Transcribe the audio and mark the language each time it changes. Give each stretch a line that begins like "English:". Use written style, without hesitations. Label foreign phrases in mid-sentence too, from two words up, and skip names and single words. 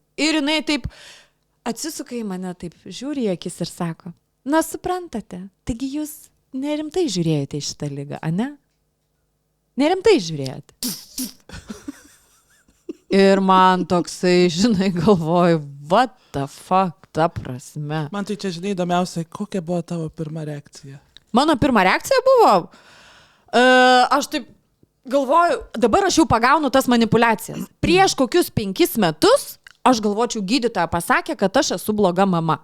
Lithuanian: Ir jinai taip atsisuka į mane, taip žiūri į akis ir sako, na suprantate, taigi jūs nerimtai žiūrėjote į šitą ligą, ane? Nerimtai žiūrėti. Ir man toksai, žinai, galvoju,
English: what the fuck,
Lithuanian: ta prasme. Man tai čia, žinai, įdomiausia, kokia buvo tavo pirma reakcija? Mano pirma reakcija buvo, aš taip galvoju, dabar aš jau pagaunu tas manipulacijas. Prieš kokius 5 metus aš galvočiau, gydytoja pasakė, kad aš esu bloga mama.